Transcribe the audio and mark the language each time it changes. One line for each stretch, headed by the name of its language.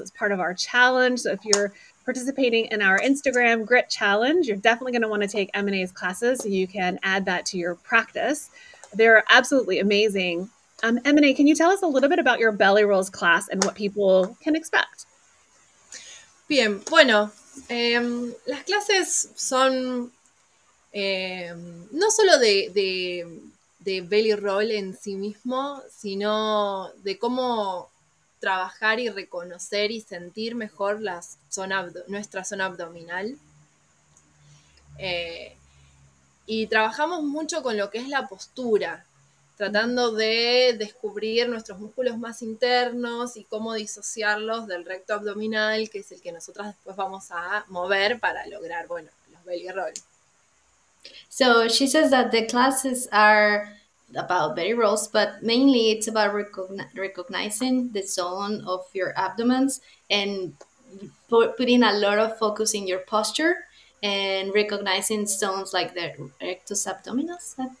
English: It's part of our challenge. So if you're participating in our Instagram Grit Challenge, you're definitely going to want to take Emine's classes so you can add that to your practice. They're absolutely amazing. Emine, can you tell us a little bit about your belly rolls class and what people can expect?
Spanish: Bien, bueno, las clases son no solo de belly roll en sí mismo, sino de cómo trabajar y reconocer y sentir mejor nuestra zona abdominal. Y trabajamos mucho con lo que es la postura, tratando de descubrir nuestros músculos más internos y cómo disociarlos del recto abdominal, que es el que nosotras después vamos a mover para lograr, bueno, los belly rolls.
English: So she says that the classes are about belly rolls, but mainly it's about recognizing the zone of your abdomens and putting a lot of focus in your posture and recognizing zones like the rectus abdominis.